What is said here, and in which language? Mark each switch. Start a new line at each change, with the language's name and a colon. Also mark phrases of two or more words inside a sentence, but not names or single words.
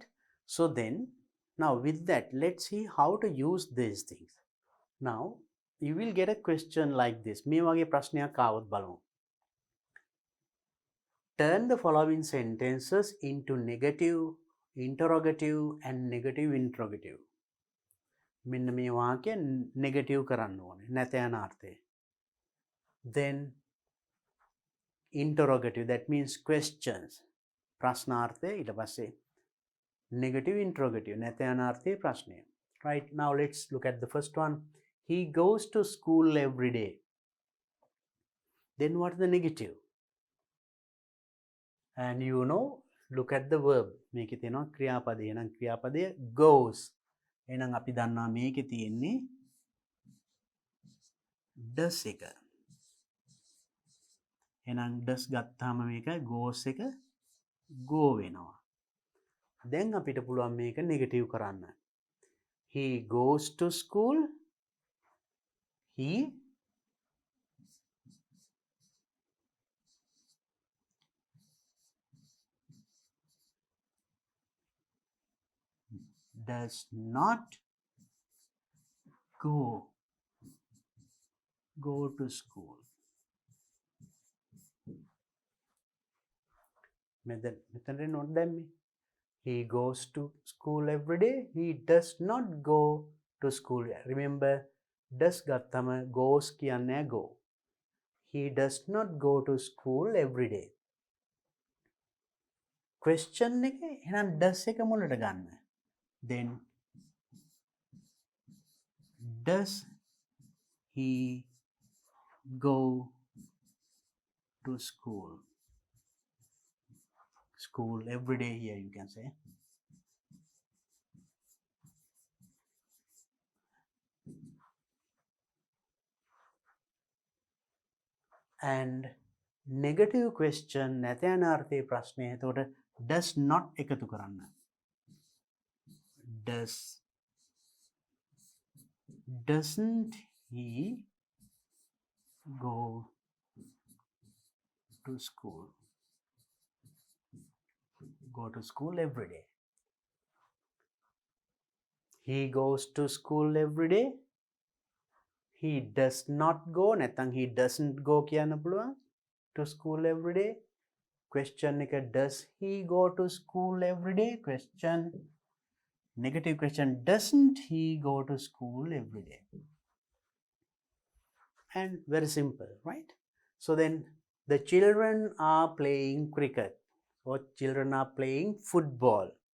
English: So then now with that let's see how to use these things. Now you will get a question like this.
Sinhala: මේ වගේ ප්‍රශ්නයක් ආවොත් බලමු.
English: Turn the following sentences into negative, interrogative and negative interrogative.
Sinhala: මෙන්න මේ වාක්‍ය negative කරන්න ඕනේ නැත යන අර්ථය.
English: Then interrogative, that means questions.
Sinhala: ප්‍රශ්නාර්ථය ඊට පස්සේ negative interrogative නැත යන අර්ථයේ ප්‍රශ්නය.
English: Right, now let's look at the first one. He goes to school every day. Then what is the negative? And you know, look at the verb.
Sinhala: මේකේ තියෙනවා ක්‍රියාපදය. එහෙනම් ක්‍රියාපදය goes. එහෙනම් අපි දන්නවා මේකේ තියෙන්නේ does එක. එහෙනම් does ගත්තාම මේක goes එක go වෙනවා. දැන් අපිට පුළුවන් මේක negative කරන්න.
English: He goes to school. He does not go to school.
Sinhala: මෙතන note දැම්මේ.
English: He goes to school every day. He does not go to school. Remember, does ගත්තම goes කියන්නේ go. He does not go to school every day.
Sinhala: Question එක එහෙනම් does එක මුලට ගන්න.
English: Then does he go to school? School every day here you can say. And negative question
Sinhala: නැත යන අර්ථයේ ප්‍රශ්නය. එතකොට does not එකතු කරන්න.
English: Doesn't he go to school? Go to school every day. He goes to school every day. He does not go. නැත්නම් he doesn't go
Sinhala: කියන්න පුළුවන්
English: to school every day. Question එක does he go to school every day? Question negative question, doesn't he go to school every day? And very simple, right? So then the children are playing cricket or children are playing football.